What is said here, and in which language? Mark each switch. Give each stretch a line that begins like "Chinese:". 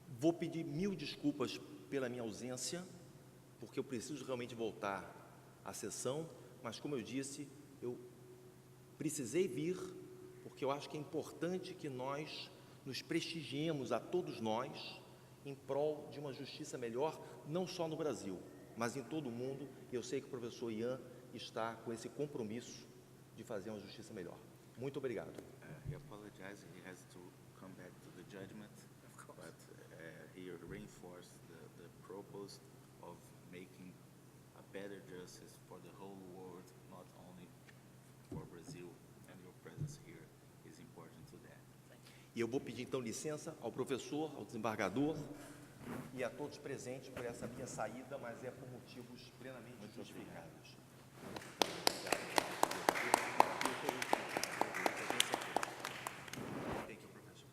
Portuguese: Vou pedir 1000 desculpas pela minha ausência, porque eu preciso realmente voltar à sessão, mas como eu disse, eu precisei vir, porque eu acho que é importante que nós nos prestigiemos a todos nós em prol de uma justiça melhor, não só no Brasil, mas em todo o mundo. Eu sei que o professor Ian está com esse compromisso de fazer uma justiça melhor. Muito obrigado.
English: He apologized, he has to come back to the judgment, but he reinforced the purpose of making a better justice for the whole world, not only for Brazil, and your presence here is important to that.
Portuguese: E eu vou pedir então licença ao professor, ao desembargador e a todos presentes por essa minha saída, mas é por motivos plenamente justificados.
English: Thank you, professor.